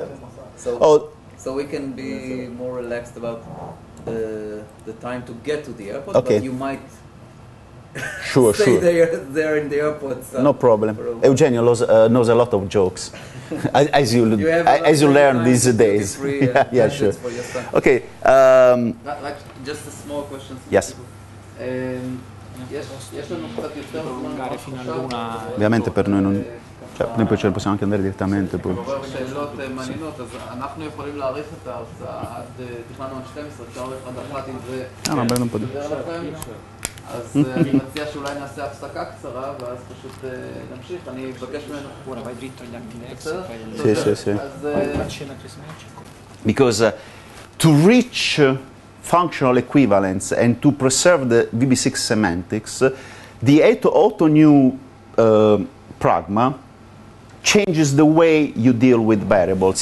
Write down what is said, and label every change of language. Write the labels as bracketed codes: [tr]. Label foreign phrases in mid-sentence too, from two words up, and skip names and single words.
[en] So we can be more relaxed about the time to get to the airport. Okay. But you might. Sure. there in the airport. No problem. Eugenio knows a lot of jokes, as you learn these days. Yeah, sure. Okay. Like just a small question. Yes. [it] Ovviamente per noi non. Cioè, noi poi ce ne possiamo anche andare direttamente poi. [he] שאלות מעניינות, אז אנחנו יכולים להאריך את ההרצאה עד תכננו עד 12, אפשר להאריך עד 1 אם זה מדבר לכם. אז אני מציע שאולי נעשה הפסקה קצרה, ואז פשוט נמשיך. אני אבקש ממנו. [en] Because to reach functional equivalence and to preserve the VB6 semantics, the auto-new pragma changes the way you deal with variables.